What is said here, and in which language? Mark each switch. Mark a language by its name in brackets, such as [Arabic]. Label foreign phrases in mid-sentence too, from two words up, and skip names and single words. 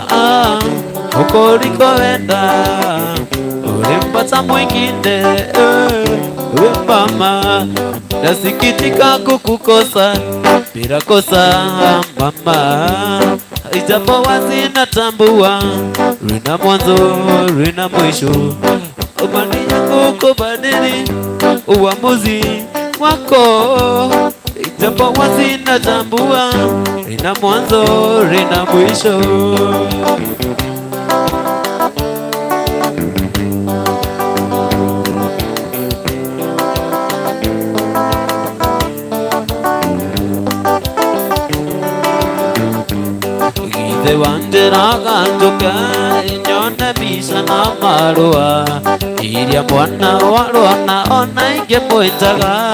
[Swahili] uko ulikoenda ulimpata mwingine, we mama, nasikitika kukukosa bila kosa mama, ijapo wazi natambua lina mwanzo lina mwisho, imani yangu kubadili uamuzi wako, ijapo wazi natambua lina mwanzo lina mwisho. [Kikuyu] Githe wandĩraga njũke nyone mbica na marũa iria mwana warũana ona ingĩmwĩtaga